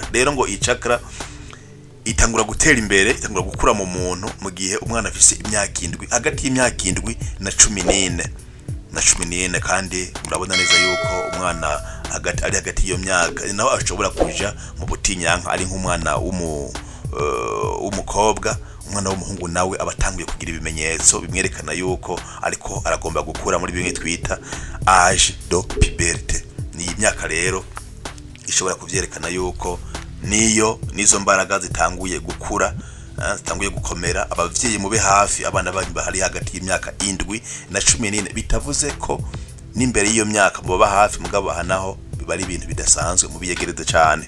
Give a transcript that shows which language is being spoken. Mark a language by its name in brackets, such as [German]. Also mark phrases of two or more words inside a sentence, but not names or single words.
[Rundi] Rero ngo icakra itangura gutera imbere, itangura gukura mu muntu mu gihe umwana afise imyaka 7, hagati y'imyaka 7 na 14 kandi murabona neza yuko umwana ari hagati y'iyo myaka naho ashobora kuja mu butinyanka ari nk'umwana w'umukobwa. Umwana w'umuhungu nawe abatanguye kugira ibimenyetso bimwerekana yuko ariko aragomba gukura muri bimwe twita [French] âge de puberté. [Rundi] Ni imyaka rero ishobora kuvyerekana yuko nizo mbaraga zitanguye gukura, zitanguye gukomera. Abavyeyi mube hafi abana banyu bahari hagati y'imyaka 7 na 14. Bitavuze ko n'imbere y'iyo myaka muba hafi, mugabo hanaho biba ari ibintu bidasanzwe mu biyegereze cyane.